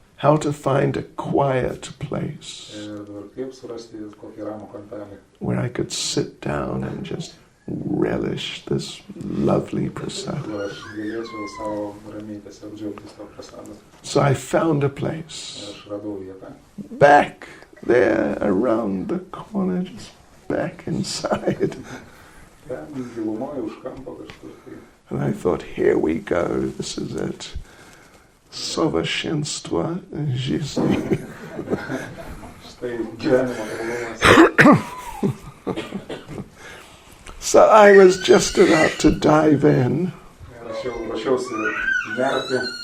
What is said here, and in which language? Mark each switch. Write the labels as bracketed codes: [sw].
[en] how to find a quiet place [lt] Ir dabar kaip surasti kokį ramų kampelį, [en] where I could sit down and just relish this lovely prasad. [lt] kur aš galėčiau savo ramiai tiesiog džiaugtis to prasadą. [en] So I found a [lt] Ir [en] place [lt] aš radau vietą. [en] back there around the corner, just back inside. [lt] Ten gilumoje už kampo kažkur. Tai [en] And I thought, here we go, this is it. [ru] Sovershenstvo жизни. [lt] štai gyvenimo tobulumas. [en] So I was just about to dive in. [lt] Ir aš jau ruošiausi nerti.